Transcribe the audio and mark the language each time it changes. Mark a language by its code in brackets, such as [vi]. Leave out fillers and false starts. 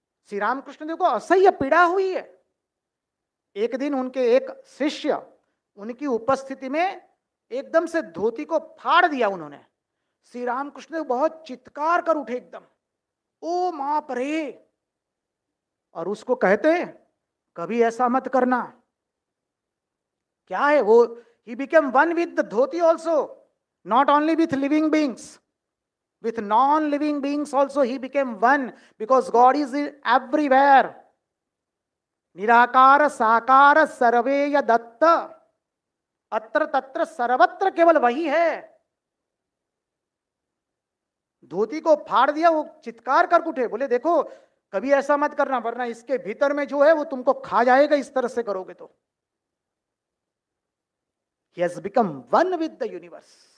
[hi] श्री रामकृष्ण देव को असह्य पीड़ा हुई है। एक दिन उनके एक शिष्य उनकी उपस्थिति में एकदम से धोती को फाड़ दिया उन्होंने। श्री रामकृष्ण देव बहुत चित्कार कर उठे एकदम, ओ मां रे। और उसको कहते, कभी ऐसा मत करना। क्या है वो? [en] he became one with the dhoti also, not only with living beings, with non living beings also he became one, because God is everywhere. [hi] निराकार साकार सर्वेय दत्त, अत्र तत्र सर्वत्र केवल वही है। धोती को फाड़ दिया, वो चित्कार कर उठे, बोले देखो कभी ऐसा मत करना, वरना इसके भीतर में जो है वो तुमको खा जाएगा, इस तरह से करोगे तो। [en] He has become one with the universe.